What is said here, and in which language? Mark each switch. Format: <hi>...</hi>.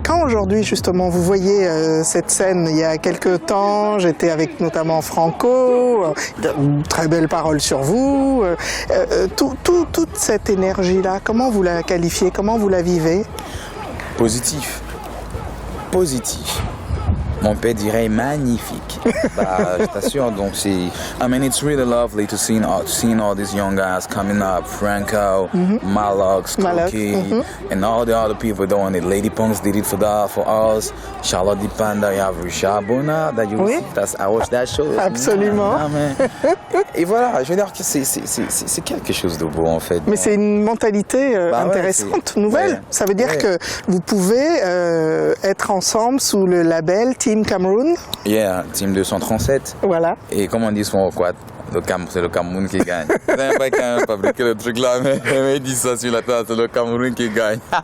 <fr>Quand aujourd'hui, justement, vous voyez cette scène, il y a quelques temps, j'étais avec notamment Franco, très belle parole sur vous, toute cette énergie-là, comment vous la qualifiez, comment vous la vivez? Positif. Mon père dirait magnifique. Je t'assure, donc c'est...</fr> <en>I mean, it's really lovely to see all these young guys coming up. Franco, Malox, Cookie, and all the other people doing it. Lady Punks did it for us. Charlotte Dipanda, you have Richard Bona, that I watched that show.</en> <fr>Absolument. Et voilà, je veux dire que c'est quelque chose de beau en fait. Mais c'est une mentalité intéressante, nouvelle. Ça veut dire que vous pouvez être ensemble sous le label Team Cameroun.</fr> <en>Yeah, Team 237.</en> <fr>Voilà. Et comme on dit souvent au quad, c'est le Cameroun qui gagne. C'est un pas quand même fabriquer le truc là, mais il dit ça sur la table, c'est le Cameroun qui gagne.</fr>